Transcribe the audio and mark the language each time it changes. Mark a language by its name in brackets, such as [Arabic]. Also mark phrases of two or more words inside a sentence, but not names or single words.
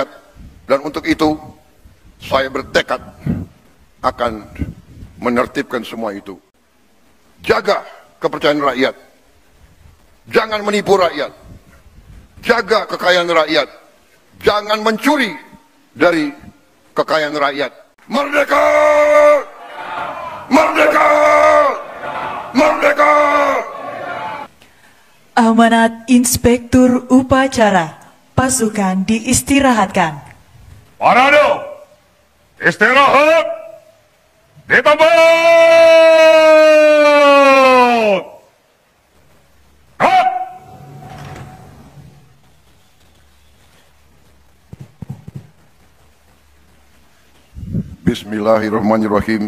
[Indonesian] Dan untuk itu saya bertekad akan menertibkan semua itu. Jaga kepercayaan rakyat, jangan menipu rakyat, jaga kekayaan rakyat, jangan mencuri dari kekayaan rakyat. Merdeka! Merdeka! Merdeka! Amanat Inspektur Upacara, pasukan diistirahatkan. Parade, istirahat, di tempat. [Arabic] بسم الله الرحمن الرحيم.